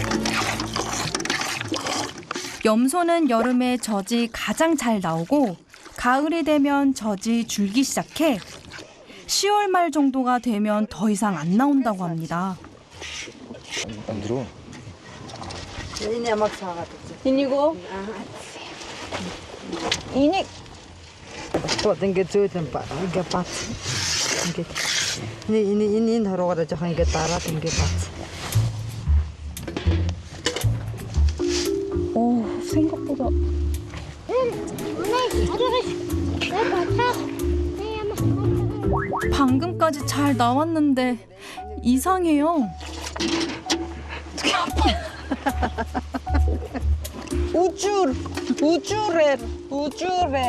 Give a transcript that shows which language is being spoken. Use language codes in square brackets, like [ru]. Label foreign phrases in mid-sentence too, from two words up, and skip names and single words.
[ko] 염소는 여름에 젖이 가장 잘 나오고 가을이 되면 젖이 줄기 시작해 10월 말 정도가 되면 더 이상 안 나온다고 합니다. 안 들어. 이니고? 이니 [mn] Вот ингээд зөөлөн ингээд бац. Ингээд энэ хорогоор жоохон ингээд дараад ингээд бац. [ko] 오, 생각보다 방금까지 잘 나왔는데 이상해요. 우주레.